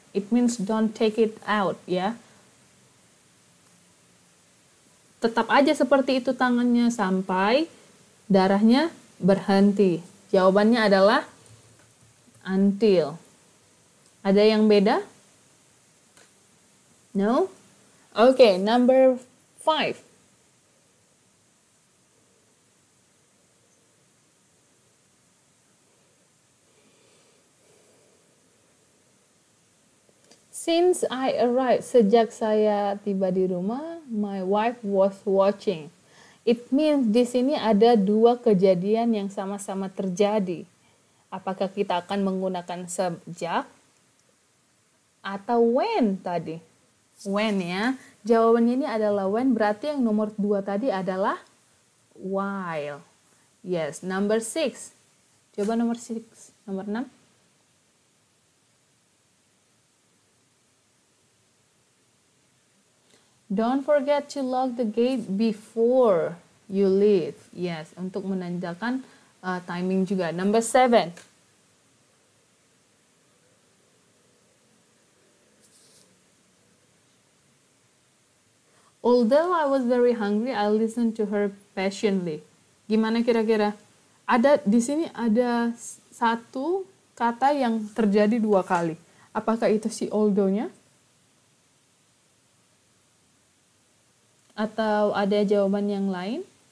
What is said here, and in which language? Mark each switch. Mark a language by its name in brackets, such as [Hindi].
[English] It means don't take it out, ya. [Indonesian] Tetap aja seperti itu tangannya sampai darahnya berhenti. Jawabannya adalah until. Ada yang beda? [English] No? Okay, number 5. Since I arrived, [Indonesian] sejak saya tiba di rumah, [English] my wife was watching. It means [Indonesian] di sini ada dua kejadian yang sama-sama terjadi. Apakah kita akan menggunakan sejak atau when tadi? When ya. Jawabannya ini adalah when, berarti yang nomor 2 tadi adalah while. [English] Yes, number 6. [Indonesian] Coba nomor 6, nomor 6. [English] Don't forget to lock the gate before you leave. [Indonesian] Yes, untuk menandakan timing juga. [English] Number 7. Although I was very hungry, I listened to her patiently. [Indonesian] Gimana kira-kira? Ada di sini ada satu kata yang terjadi 2 kali. Apakah itu si although-nya? Atau ada jawaban yang lain?